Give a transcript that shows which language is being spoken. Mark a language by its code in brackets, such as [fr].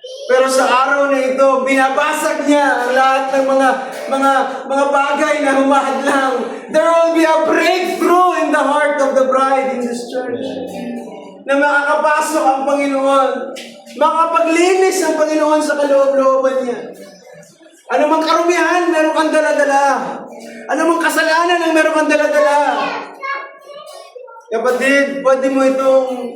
[tl] Pero sa araw na ito, binabasag niya ang lahat ng mga bagay na humahadlang. [en] There will be a breakthrough in the heart of the bride in this church. [tl] Na makakapasok ang Panginoon. Makapaglinis ang Panginoon sa kaloob-looban niya. Ano mang karumihan, meron kang dala-dala. Ano mang kasalanan ang meron kang dala-dala. Kapatid, pwede mo itong